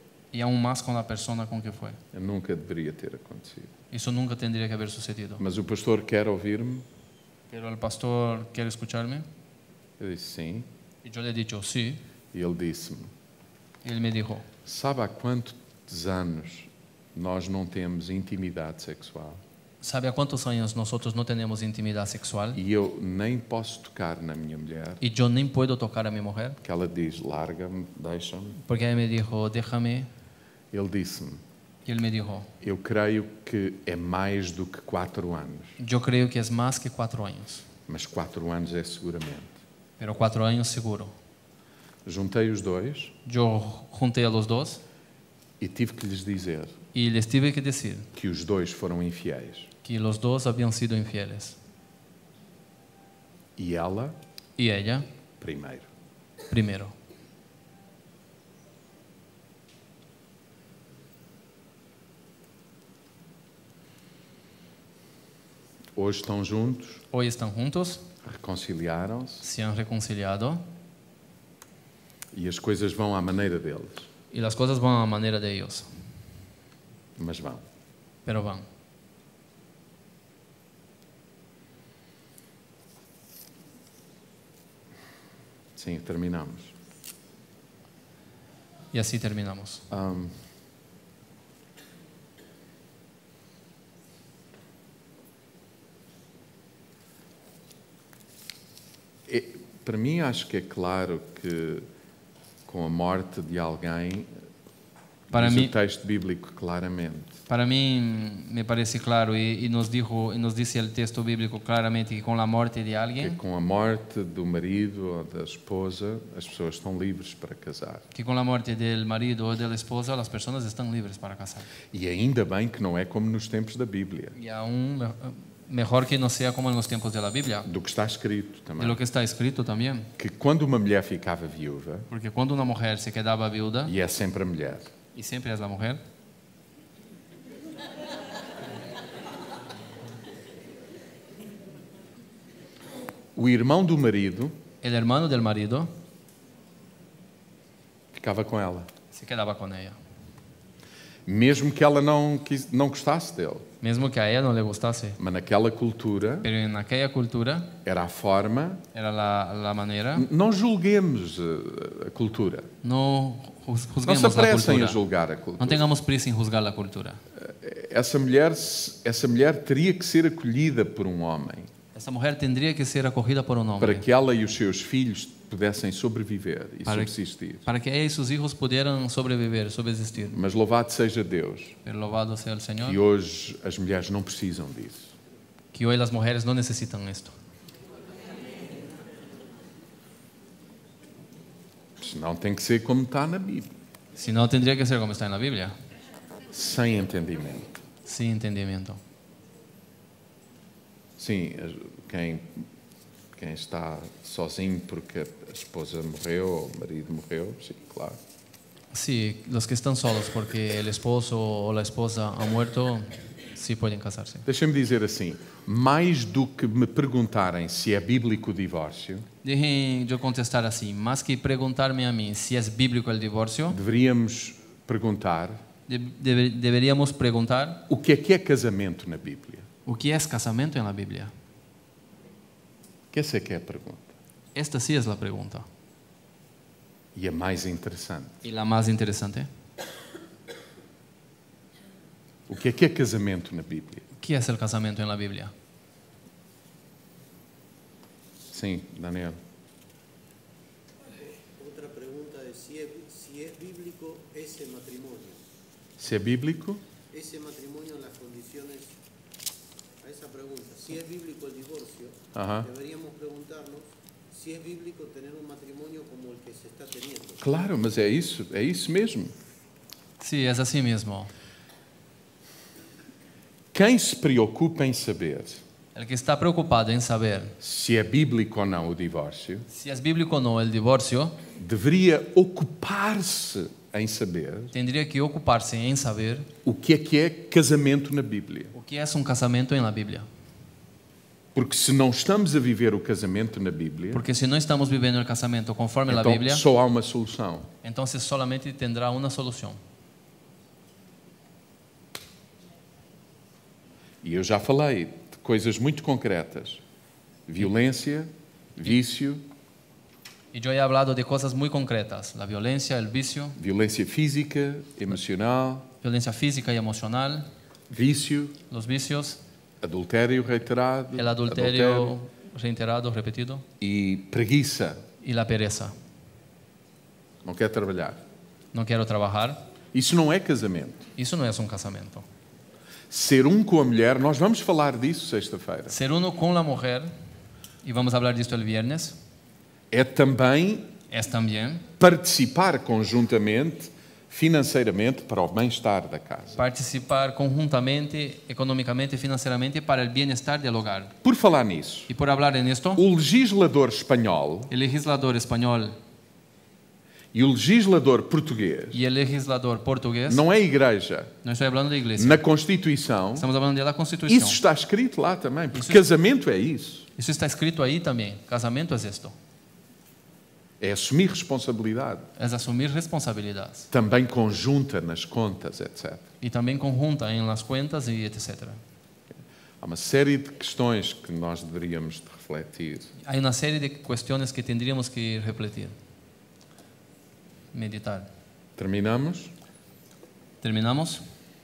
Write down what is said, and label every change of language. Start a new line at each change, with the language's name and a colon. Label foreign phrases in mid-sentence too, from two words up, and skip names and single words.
Spanish: y aún más con la persona con que fue.
Portuguese: Nunca deveria ter acontecido.
Spanish: Eso nunca tendría que haber sucedido.
Portuguese: Mas o pastor quer ouvir-me?
Spanish: Pero el pastor quiere escucharme
Portuguese: Eu disse sim.
Spanish: y yo le he dicho sí.
Portuguese: E ele disse-me:
Spanish: Y él me dijo,
Portuguese: sabe há quantos anos nós não temos intimidade sexual?
Spanish: ¿sabe a cuántos años nosotros no tenemos intimidad sexual?
Portuguese: E eu nem posso tocar na minha mulher,
Spanish: Y yo ni puedo tocar a mi mujer,
Portuguese: que ela diz: larga-me, deixa-me.
Spanish: porque ella me dijo, déjame.
Portuguese: Ele disse-me:
Spanish: Y él me dijo,
Portuguese: eu creio que é mais do que 4 anos,
Spanish: yo creo que es más que 4 años,
Portuguese: mas 4 anos é seguramente.
Spanish: pero 4 años seguro.
Portuguese: Juntei os dois
Spanish: Yo junté a los dos
Portuguese: e tive que lhes dizer
Spanish: y les tuve que decir
Portuguese: que os dois foram infiéis.
Spanish: que los dos habían sido infieles.
Portuguese: E ela,
Spanish: Y ella,
Portuguese: primeiro.
Spanish: primero.
Portuguese: Hoje estão juntos,
Spanish: Hoy están juntos,
Portuguese: reconciliaram-se
Spanish: se han reconciliado
Portuguese: e as coisas vão à maneira deles.
Spanish: y las cosas van a la manera de ellos,
Portuguese: Mas vão.
Spanish: pero van.
Portuguese: Sim, terminamos.
Spanish: Y así terminamos.
Portuguese: Para mim, acho que é claro que com a morte de alguém,
Spanish: Para
Portuguese: diz
Spanish: mí-
Portuguese: o texto bíblico claramente,
Spanish: Para mí me parece claro y nos dice el texto bíblico claramente que con la muerte de que alguien,
Portuguese: com a morte do marido ou da esposa, as pessoas estão livres para casar.
Spanish: que con la muerte del marido o de la esposa las personas están libres para casar.
Portuguese: E ainda bem que não é como nos tempos da Bíblia,
Spanish: Y aún mejor que no sea como en los tiempos de la Biblia,
Portuguese: do que está escrito
Spanish: de
Portuguese: também.
Spanish: lo que está escrito también.
Portuguese: Que quando uma mulher ficava viúva,
Spanish: Porque cuando una mujer se quedaba viuda,
Portuguese: e é sempre a mulher,
Spanish: y siempre es la mujer,
Portuguese: o irmão do marido
Spanish: el hermano del marido
Portuguese: ficava com ela,
Spanish: se quedaba con ella.
Portuguese: mesmo que ela não gostasse dele.
Spanish: Mesmo que a ella no le gustase.
Portuguese: Mas naquela cultura
Spanish: Pero en aquella cultura
Portuguese: era a forma.
Spanish: era la manera.
Portuguese: Não julguemos a cultura.
Spanish: No
Portuguese: Não se
Spanish: juzguemos la
Portuguese: apressem a
Spanish: cultura.
Portuguese: julgar a
Spanish: No
Portuguese: cultura.
Spanish: tengamos prisa en juzgar la cultura.
Portuguese: Essa mulher teria que ser acolhida por um homem
Spanish: Esta mujer tendría que ser acogida por un
Portuguese: para
Spanish: hombre
Portuguese: que ela e os seus filhos pudessem sobreviver e
Spanish: Para-
Portuguese: subsistir.
Spanish: para que ella y sus hijos pudieran sobrevivir, subsistir.
Portuguese: Mas louvado seja Deus
Spanish: Pero loado sea el Señor,
Portuguese: que hoje as mulheres não precisam disso.
Spanish: que hoy las mujeres no necesitan esto.
Portuguese: Senão tem que ser como está na Bíblia,
Spanish: Si no, tendría que ser como está en la Biblia,
Portuguese: sem entendimento.
Spanish: sin entendimiento.
Portuguese: Sim, quem está sozinho porque a esposa morreu ou o marido morreu, sim, claro.
Spanish: Sí, los que están solos porque el esposo o la esposa ha muerto, sí pueden casarse.
Portuguese: Deixa-me dizer assim, mais do que me perguntarem se é bíblico o divórcio,
Spanish: Dejen yo contestar así, más que preguntarme a mí si es bíblico el divorcio,
Portuguese: deveríamos perguntar
Spanish: deberíamos preguntar
Portuguese: o que é casamento na Bíblia. o que
Spanish: es casamento en la Biblia.
Portuguese: Que essa é que é a pergunta.
Spanish: Esta sí es la pregunta.
Portuguese: E a mais interessante.
Spanish: Y la más interesante,
Portuguese: O que é casamento na Bíblia?
Spanish: ¿qué es el casamiento en la Biblia?
Portuguese: Sim, Daniel.
Spanish: Otra pregunta es si es bíblico ese matrimonio.
Portuguese: Se é bíblico,
Spanish: Ese matrimonio en las condiciones, a esa pregunta, si es bíblico el divorcio, Ajá. deberíamos preguntarnos si es bíblico tener un matrimonio como el que se está teniendo.
Portuguese: claro, mas é isso mesmo.
Spanish: Sí, es así mismo.
Portuguese: Quem se preocupa em saber
Spanish: El que está preocupado en saber
Portuguese: se é bíblico ou não o divórcio,
Spanish: si es bíblico o no el divorcio,
Portuguese: deveria ocupar-se em saber
Spanish: tendría que ocuparse en saber
Portuguese: o que é casamento na Bíblia. o que
Spanish: es un casamiento en la Biblia.
Portuguese: Porque se não estamos a viver o casamento na Bíblia,
Spanish: Porque si no estamos viviendo el casamiento conforme la
Portuguese: então
Spanish: Biblia,
Portuguese: só há uma solução.
Spanish: entonces solamente tendrá una solución.
Portuguese: E eu já falei de coisas muito concretas. Violência, vício,
Spanish: Y yo he hablado de cosas muy concretas, la violencia, el vicio,
Portuguese: violência física, emocional,
Spanish: violencia física y emocional,
Portuguese: vício,
Spanish: los vicios,
Portuguese: adultério reiterado,
Spanish: el adulterio reiterado,
Portuguese: repetido, e preguiça,
Spanish: y la pereza.
Portuguese: não quer trabalhar.
Spanish: No quiero trabajar.
Portuguese: Isso não é casamento.
Spanish: Eso no es un casamiento.
Portuguese: Ser com a mulher, nós vamos falar disso sexta-feira,
Spanish: Ser uno con la mujer, y vamos a hablar de esto el viernes,
Portuguese: é também
Spanish: es también
Portuguese: participar conjuntamente, financeiramente, para o bem-estar da casa.
Spanish: participar conjuntamente, económicamente y financieramente para el bienestar del hogar.
Portuguese: Por falar nisso,
Spanish: Y por hablar en esto,
Portuguese: o legislador espanhol
Spanish: el legislador español
Portuguese: e o legislador português,
Spanish: y el legislador portugués,
Portuguese: não é igreja,
Spanish: no estoy hablando de iglesia,
Portuguese: na Constituição,
Spanish: estamos hablando de la Constitución.
Portuguese: isso está escrito lá também, porque Isso- casamento é isso.
Spanish: Eso está escrito ahí también. Casamiento es esto,
Portuguese: É assumir responsabilidade,
Spanish: es asumir responsabilidades
Portuguese: também conjunta nas contas, etc.
Spanish: y también conjunta en las cuentas y etc.
Portuguese: Há uma série de questões que nós deveríamos de refletir.
Spanish: Hay una serie de cuestiones que tendríamos que refletir, meditar.
Portuguese: Terminamos?
Spanish: ¿Terminamos?